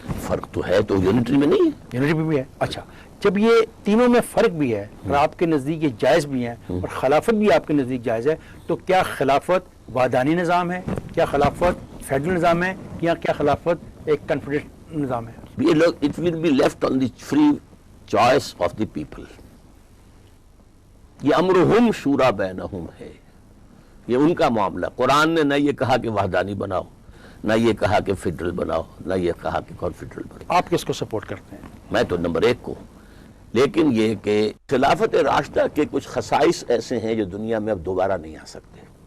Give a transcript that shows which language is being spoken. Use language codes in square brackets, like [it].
[ur] فرق تو ہے, تو یونٹری میں نہیں ہے. یونٹری میں بھی ہے. اچھا, جب یہ تینوں میں فرق بھی ہے اور آپ کے نزدیک یہ جائز بھی ہیں اور خلافت بھی آپ کے نزدیک جائز ہے, تو کیا خلافت وحدانی نظام ہے, کیا خلافت فیڈرل نظام ہے, یا کیا خلافت ایک کنفیڈریشن نظام ہے؟ [en] It will be left on the free choice of the people. [ur] یہ [ar] امرہم شورا بینہم [ur] ہے, یہ ان کا معاملہ. قرآن نے نہ یہ کہا کہ وحدانی بناؤ, نہ یہ کہا کہ فیڈرل بناؤ, نہ یہ کہا کہ کنفیڈرل بناؤ. آپ کس کو سپورٹ کرتے ہیں؟ میں تو نمبر 1 کو. لیکن یہ کہ خلافت راشدہ کے کچھ خصائص ایسے ہیں جو دنیا میں اب دوبارہ نہیں آ سکتے.